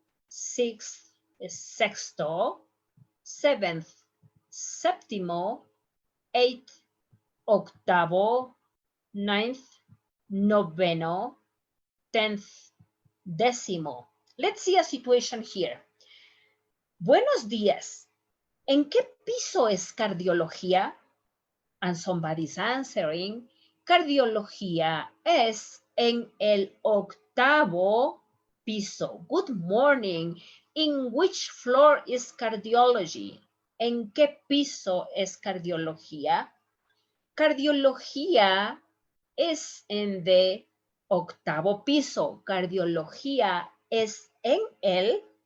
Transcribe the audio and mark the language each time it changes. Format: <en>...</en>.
<en>Sixth, sexto. Seventh, séptimo. Eighth, octavo. Ninth, noveno. 10th, décimo. Let's see a situation here.</en> <es>Buenos días. ¿En qué piso es cardiología?</es> <en>And somebody's answering.</en> <es>Cardiología es en el 8º piso.</es> <en>Good morning. In which floor is cardiology?</en> <es>¿En qué piso es cardiología? Cardiología es en the 8º piso. Cardiología es en el.</es>